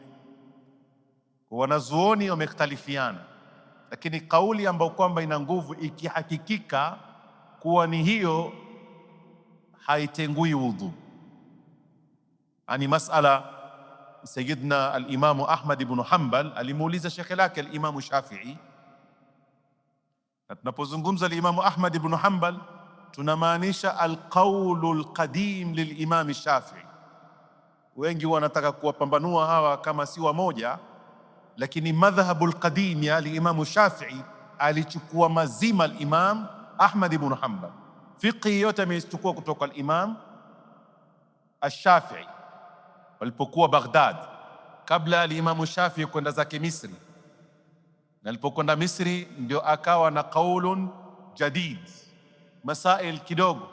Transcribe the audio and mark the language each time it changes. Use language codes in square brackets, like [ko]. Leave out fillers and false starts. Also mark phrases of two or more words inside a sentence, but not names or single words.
[sw] Wanazuoni wamekhtalifiana, lakini kauli ambayo kwamba ina nguvu ikihakikika kuwa ni hiyo, haitengui wudhu. [ar] عن مسألة [sw] Sayyidina al-Imamu Ahmad ibn Hanbal alimuuliza shekhe lake al-Imamu Shafi'i, na tunapozungumza al-Imamu Ahmad ibn Hanbal tunamaanisha [ar] القول القديم للإمام الشافعي. [sw] Wengi wanataka kuwapambanua hawa kama si wamoja, lakini [ar] المذهب القديم [sw] ya al-Imamu Shafi'i alichukua mazima al-Imam Ahmad ibn Hanbal. Fiqhi yote ameichukua kutoka al-Imam al-Shafi'i walipokuwa Baghdad, kabla al-Imamu Shafi'i kwenda zake Misri, na alipokwenda Misri ndio akawa na [ar] قول جديد, [sw] masail kidogo.